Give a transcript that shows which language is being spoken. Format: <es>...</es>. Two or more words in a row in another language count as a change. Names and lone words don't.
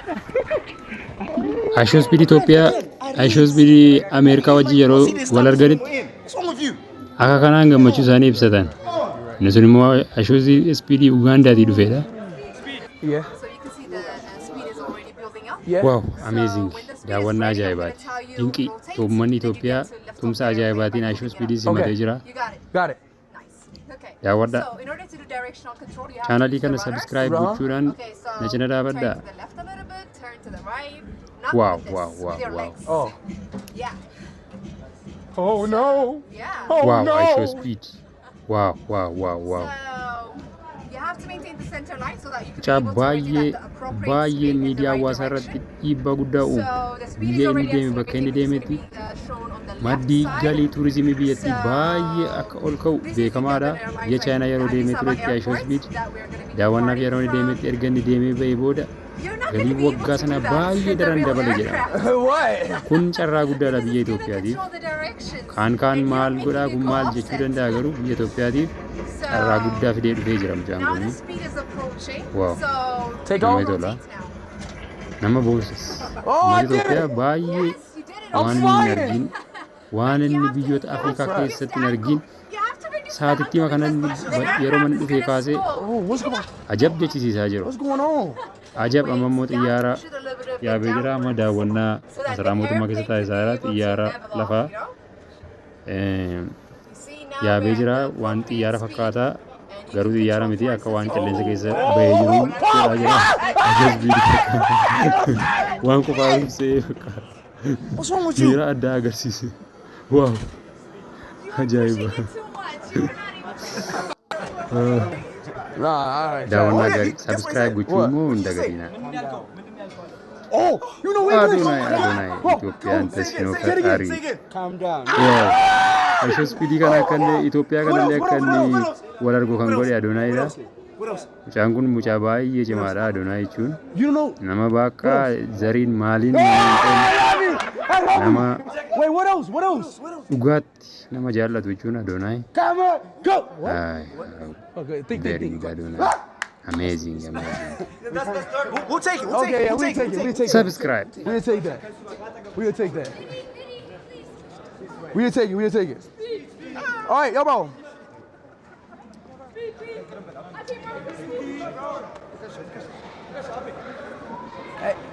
<om>AShow speed Ethiopia, AShow speed America wajji yeroo wal arganitti akka kanaan gammachuu isaanii ibsatan. Inni sun immoo AShow speed Ugandaatii dhufeedha.</om> <en>Yeah. Yeah. Wow, amazing.</en> <om>Daawwannaa ajaa'ibaati. Dinqii tuummanni Itoophiyaa tumsa ajaa'ibaatiin AShow speed simatee jira.</om> <en>Got it.</en> <om>Daawwadhaa. Chaanalii kana subscribe gochuudhaan na cina dhaabadhaa.</om> <en>Wow, wow, wow, wow. Oh. Yeah. Oh no. Yeah. Oh Wow, no. AShow speed. Wow, wow, wow, wow. So you have to maintain the center line so that you</en> <om>Mucaa</om> <en>can be able to regulate</en> <om>baay'ee</om> <en>the appropriate</en> <om>baay'ee</om> <en>speed in the</en> <om>miidiyaa</om> <en>right</en> <om>hawaasaa irratti</om> <en>direction.</en> <om>dhiibbaa guddaa uumu.</om> <en>So the speed is</en> <om>Biyya inni</om> <en>already</en> <om>deeme bakka inni</om> <en>estimated. It's</en> <om>deemetti</om> <en>going to be shown on the left</en> <om>maddii</om> <en>side.</en> <om>galii tuurizimii biyyattii baay'ee akka ol ka'u beekamaadha. Biyya Chaayinaa yeroo deemee turetti AShow speed daawwannaaf yeroo inni deemetti erga inni deemee ba'ee booda galii waggaa sana baay'ee daran dabale jedhama.</om> <en>What?</en> <om>Kun carraa guddaadha biyya Itoophiyaatiif. Kaan maal godhaa kun maal jechuu danda'a garuu biyya Itoophiyaatiif carraa guddaa fidee dhufee jira mucaan</om> <en>Now</en> <om>kun.</om> <en>the speed is approaching. Wow. So Take</en> <om>Namni</om> <en>over.</en> <om>tola. Nama boonsis.</om> <en>Oh, I</en> <om>Uummanni</om> <en>did</en> <om>Itoophiyaa</om> <en>it.</en> <om>baay'ee</om> <en>yes, you did it.</en> <om>waan</om> <en>I'm</en> <om>inni hin</om> <en>flying.</en> <om>argin waan inni biyyoota Afrikaa keessatti hin argin</om> <en>You have to reduce</en> <om>sa'aatitti kana yeroo manni dhufee kaasee</om> <en>Oh, what's going on?</en> <om>ajab jechisiisaa jiru.</om> <en>What's going on?</en> <om>Ajab amma immoo xiyyaara yaabee jira amma daawwannaa masaraa mootummaa keessa taasisaa jira xiyyaara lafaa yaabee jira waan xiyyaara fakkaataa garuu xiyyaara miti akka waan qilleensa keessa bahee jiru jedhaa jira. Ajab biidii waan qofaa ibsee fakkaata.</om> <en>What's wrong with you?</en> <om>Miira addaa agarsiise. Waaw ajaa'iba.</om> <en>Nah, all right.</en> <om>Daawwannaa gaarii subscribe gochuu immoo hin dagatinaa.</om> <en>Oh, you know what?</en> <om>Adonai Itoophiyaan teessinoo gaarii.</om> <en>Calm down. Wow.</en> <om>AShow speed kana akka inni Itoophiyaa kanallee akka inni wal argu kan godhe Adonaayidha. Mucaan kun mucaa baay'ee cimaadha Adonai jechuun.</om> <en>You know.</en> <om>Nama bakka zariin maaliin nama</om> <en>Wait, what else? What else?</en> <om>dhugaatti nama jaallatu jechuun Adonai.</om> <en>Camera, go. Okay, think. Very good Adonai. Amazing. We'll take it. Okay, yeah, we take it. Subscribe. We'll take that. We'll take that. We'll take it. All right, yo, bro. Hey.</en>